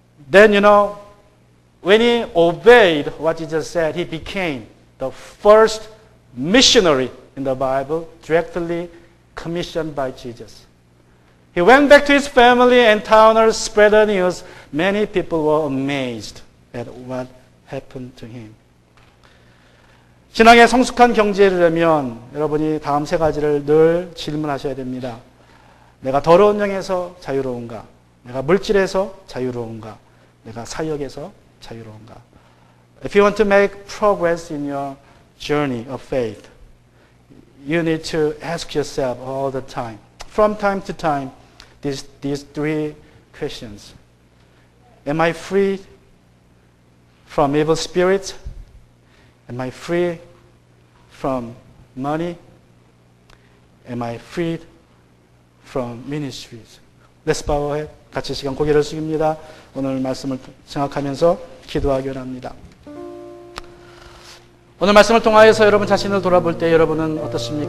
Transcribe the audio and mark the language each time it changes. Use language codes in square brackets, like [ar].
[en] Then, when he obeyed what Jesus said, he became the first missionary in the Bible, directly commissioned by Jesus. He went back to his family and towners, spread the news. Many people were amazed at what happened to him. [ko] 신앙의 성숙한 경지에 이르려면 여러분이 다음 세 가지를 늘 질문하셔야 됩니다. 내가 더러운 영에서 자유로운가? 내가 물질에서 자유로운가? 내가 사역에서 자유로운가? [en] If you want to make progress in your journey of faith, you need to ask yourself all the time, from time to time, these three questions. Am I free from evil spirits? Am I free from money? Am I freed from ministries? Let's bow our head. [ko] 같이 시간 고개를 숙입니다. 오늘 말씀을 생각하면서 기도하기 원합니다. 오늘 말씀을 통하여서 여러분 자신을 돌아볼 때 여러분은 어떻습니까?